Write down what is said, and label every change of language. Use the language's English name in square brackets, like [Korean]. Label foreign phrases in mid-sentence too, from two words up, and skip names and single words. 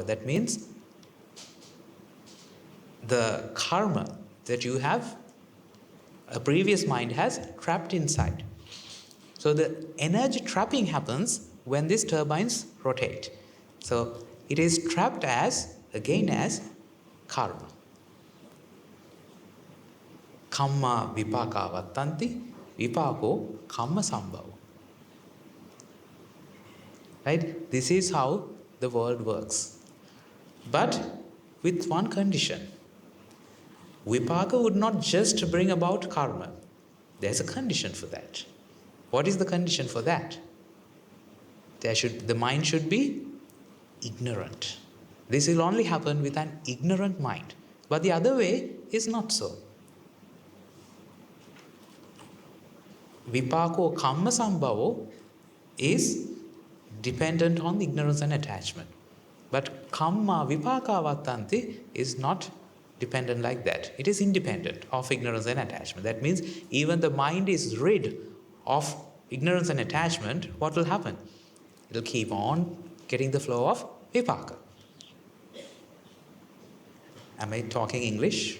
[English] That means the karma that you have, a previous mind has trapped inside. So the energy trapping happens when these turbines rotate. So it is trapped as karma. [Pali] Kamma vipāka vattanti, vipāko kamma sambhava. [English] Right? This is how the world works. But with one condition. Vipāka would not just bring about karma. There's a condition for that. What is the condition for that? The mind should be ignorant. This will only happen with an ignorant mind. But the other way is not so. [Pali] Vipāko kamma sambhavo [English] is dependent on ignorance and attachment. But [Pali] kamma vipāka vattanti [English] is not dependent like that. It is independent of ignorance and attachment. That means even the mind is rid of ignorance and attachment, what will happen? It will keep on getting the flow of Vipāka. Am I talking English?